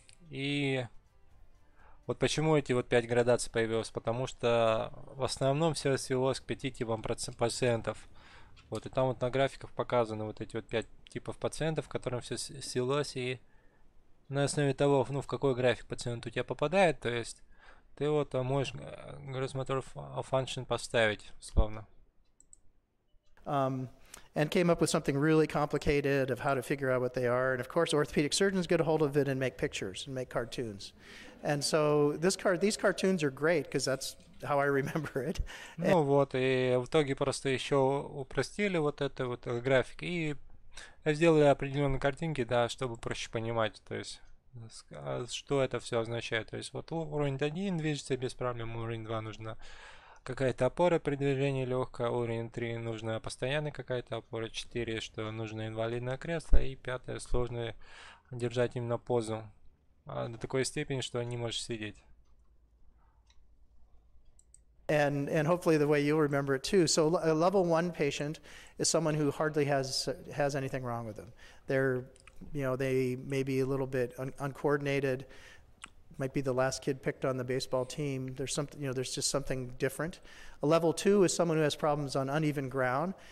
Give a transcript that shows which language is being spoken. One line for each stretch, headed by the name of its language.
Russian: И вот почему эти вот 5 градаций появилось, потому что в основном все свелось к 5 типам пациентов. Вот, и там вот на графиках показаны вот эти вот 5 типов пациентов, к которым все свелось, и на основе того, ну, в какой график пациент у тебя попадает, то есть ты вот можешь gross motor function поставить, условно.
English: And came up with something really complicated of how to figure out what they are. And of course, orthopedic surgeons get a hold of it and make pictures and make cartoons. And so these cartoons are great because that's how I remember it.
Russian: Ну вот, и в итоге просто еще упростили вот это вот график и сделали определенные картинки, да, чтобы проще понимать, то есть что это все означает. То есть вот уровень 1 движется без проблем, уровень 2 нужна какая-то опора при движении легкая, уровень 3 нужна постоянная какая-то опора, 4, что нужно инвалидное кресло, и 5 сложно держать именно позу до такой степени, что не можешь сидеть.
English: And hopefully the way you'll remember it too. So a level 1 patient is someone who hardly has anything wrong with them. They're, you know, they may be a little bit uncoordinated, might be the last kid picked on the baseball team. There's something, you know, there's just something different. A level 2 is someone who has problems on uneven ground.